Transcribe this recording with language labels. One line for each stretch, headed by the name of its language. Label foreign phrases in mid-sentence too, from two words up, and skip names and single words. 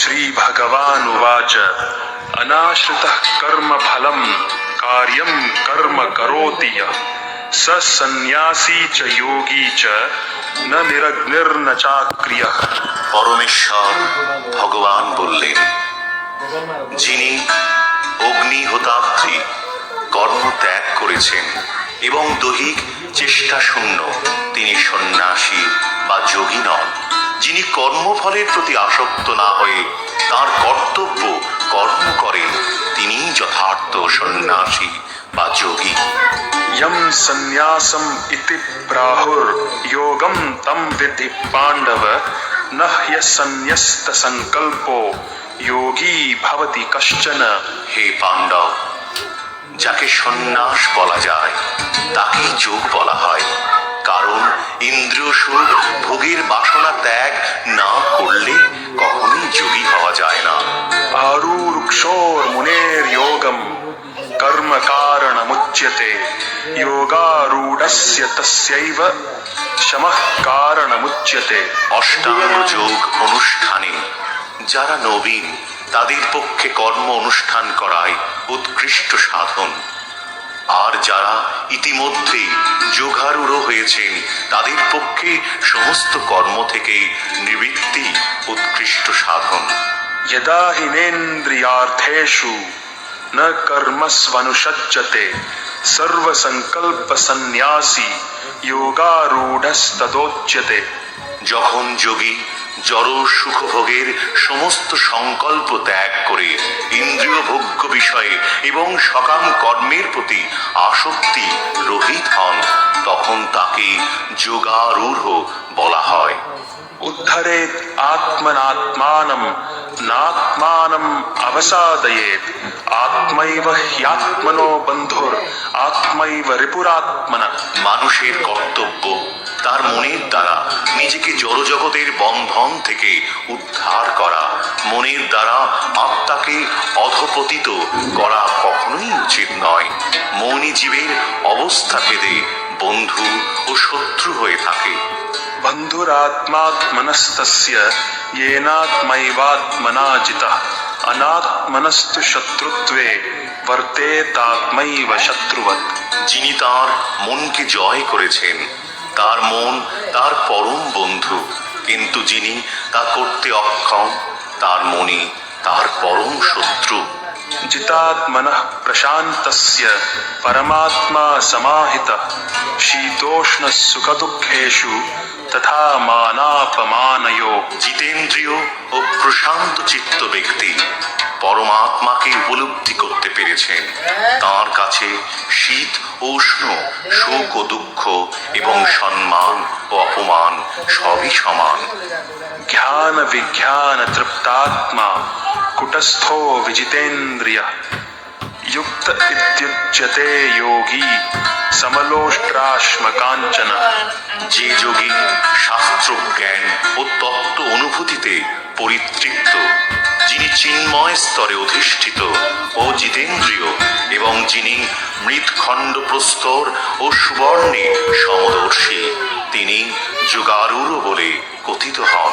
Sanskrit: श्रीभगवानुवाच अनाश्रितः कर्मफलं कार्यं कर्म करोति यः स सन्न्यासी च योगी च न निरग्निर्न चाक्रियः।
Bangla: পরমেশ্বর ভগবান বললেন, যিনি অগ্নিহোতাত্রী কর্ম ত্যাগ করেছেন এবং দৈহিক চেষ্টা শূন্য, তিনি সন্ন্যাসী বা যোগী নন। যিনি কর্মফলের প্রতি আসক্ত না হয়ে তার কর্তব্য কর্ম করেন, তিনি যথার্থ সন্ন্যাসী বা যোগী।
Sanskrit: यम संन्यासम इति प्राहुर योगम तम विद्धि पांडव न ह्यसन्न्यस्त संकल्पो योगी भवति कश्चन।
Bangla: হে পাণ্ডব, যাকে সন্ন্যাস বলা যায় তাকেই যোগ বলা হয়, কারণ ইন্দ্রিয় সুখ ভোগের বাসনা ত্যাগ না করলে কখনোই যোগী হওয়া যায় না।
Sanskrit: आरूरुक्षोर मुनेर योगम कर्म कारणमुच्यते योगारूढ़स्य तस्यैव शमः कारणमुच्यते।
Bangla: অষ্টাঙ্গ যোগ অনুষ্ঠানে যারা নবীন তাদের পক্ষে কর্ম অনুষ্ঠান করাই উৎকৃষ্ট সাধন, আর যারা ইতিমধ্যে যোগারূঢ় হয়েছেন তাদের পক্ষে সমস্ত কর্ম থেকে নিবৃত্তি উৎকৃষ্ট সাধন।
Sanskrit: यदा हिनेन्द्रियार्थेषु न कर्मस्वनुषज्जते सर्वसंकल्प सन्न्यासी योगारूढ़स्तदोच्यते।
Bangla: যখন যোগী জড় সুখভোগের সমস্ত সংকল্প ত্যাগ করে ইন্দ্রিয় ভোগ্য বিষয়ে এবং সকাম কর্মের প্রতি আসক্তি রহিত হন, তখন তাকে যোগারূঢ় বলা হয়।
Sanskrit: उद्धरेत् आत्मनात्मानं नात्मानं अवसादयेत् आत्मैव ह्यात्मनो बन्धुर आत्मैव रिपुरात्मनः।
Bangla: মানুষের কর্তব্য তার মনের দ্বারা নিজেকে জড়জগতের বন্ধন থেকে উদ্ধার করা, মনের দ্বারা আত্মাকে অধঃপতিত করা কখনোই উচিত নয়। মনই জীবের অবস্থা ভেদে বন্ধু ও শত্রু হয়ে থাকে।
Sanskrit: बन्धुरात्मात्मनस्तस्य येनात्मैवात्मना जितः अनात्मनस्तु शत्रुत्वे वर्तेतात्मैव शत्रुवत्।
Bangla: যিনি তার মনকে জয় করেছেন তার মন তার পরম বন্ধু, কিন্তু যিনি তা করতে অক্ষম তার মনই তার পরম শত্রু।
Sanskrit: जितात्मनः प्रशान्तस्य परमात्मा समाहितः शीतोष्ण सुख दुःखेषु तथा मानापमानयोः।
Bangla: জিতেন্দ্রিয় ও প্রশান্ত চিত্ত ব্যক্তি পরমাত্মাকে উপলব্ধি করতে পেরেছেন। তার কাছে শীত উষ্ণ, সুখ ও দুঃখ এবং সম্মান ও অপমান সবই সমান।
Sanskrit: ज्ञान विज्ञान तृप्तात्मा कुटस्थो विजितेन्द्रियः युक्त इत्युच्यते योगी समलोष्ट्राश्मकाञ्चन।
Bangla: যে যোগী শাস্ত্র জ্ঞান ও তত্ত্ব অনুভূতিতে পরিতৃপ্ত, যিনি চিন্ময় স্তরে অধিষ্ঠিত ও জিতেন্দ্রিয়, এবং যিনি মৃৎখণ্ড প্রস্তর ও সুবর্ণে সমদর্শী, তিনি যোগারূঢ় বলে কথিত হন।